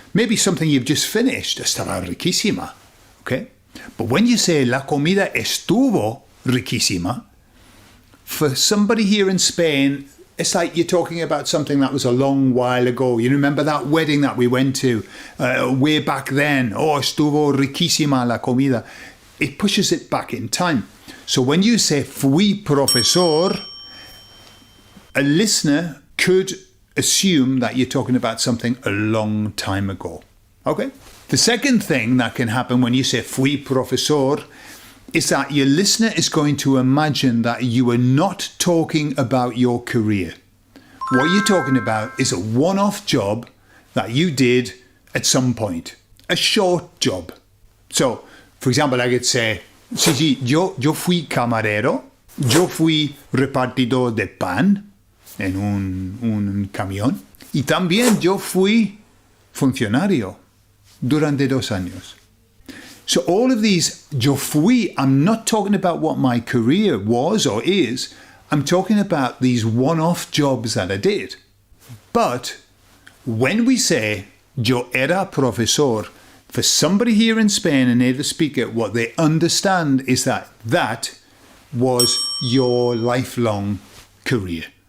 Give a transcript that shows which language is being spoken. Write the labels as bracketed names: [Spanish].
[English] Maybe something you've just finished. Estaba riquísima. Okay? But when you say la comida estuvo riquísima, for somebody here in Spain, it's like you're talking about something that was a long while ago. You remember that wedding that we went to way back then? [Spanish] Oh, estuvo riquísima la comida. [English] It pushes it back in time. So when you say fui profesor, a listener could assume that you're talking about something a long time ago. Okay? The second thing that can happen when you say fui profesor is that your listener is going to imagine that you are not talking about your career. What you're talking about is a one-off job that you did at some point. A short job. [Spanish] So, for example, I could say, sí, yo fui camarero, yo fui repartidor de pan en un camión, y también yo fui funcionario durante 2 años. [English] So all of these yo fui, I'm not talking about what my career was or is, I'm talking about these one-off jobs that I did. But when we say yo era profesor, for somebody here in Spain, a native speaker, what they understand is that that was your lifelong career.